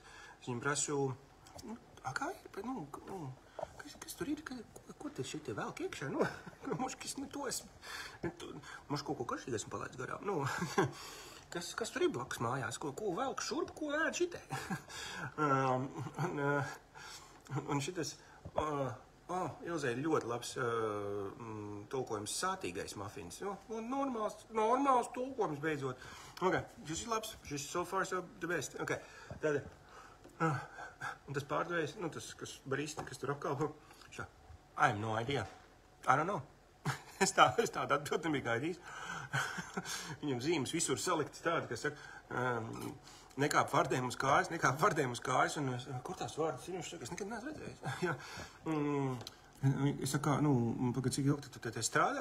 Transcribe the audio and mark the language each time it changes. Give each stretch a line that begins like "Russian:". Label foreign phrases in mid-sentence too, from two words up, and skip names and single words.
Latvian: Es viņam prasu, kā ir, kas tur ir, ko te šitie velk iekšā, moškis, to esmu, moš kaut ko karšīgi esmu palaidis garām, kas tur ir blakus mājās, ko velk šurp, ko ēd šitai. Un šitas, Ilzei ļoti labs tulkojums sātīgais mafins. Normāls tulkojums beidzot. Ok, šis ir labs, šis
English: so far so the best.
Latvian: Ok, tad, un tas pārdevējs, tas, kas barista, kas tur apkalpo, šā,
English: I have no idea. I don't know.
Latvian: Es tādu atbildi nebiju gaidījis. Viņam zīmes visur saliktas tādi, kas saka, nekāp vardēm uz kājas, un kur tās vārdas ir, viņš saka, es nekad neesmu redzējis. Es saku, pagad, cik ilgi tu te strādā?